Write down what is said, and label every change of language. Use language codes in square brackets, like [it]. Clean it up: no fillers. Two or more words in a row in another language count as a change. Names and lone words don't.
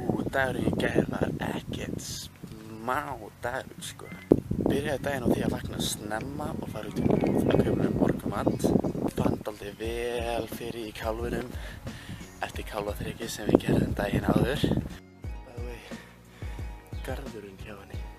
[is] Dagurinn í gær var ekkert smá dagur, sko. Byrjaði daginn á því að vakna snemma og fara út í búð að kaupa mér morgunmat. Fann dálítið vel fyrir í kálfunum eftir kálfaþrykið sem við gerðum daginn áður. [en] By the way, [is] garðurinn hjá henni.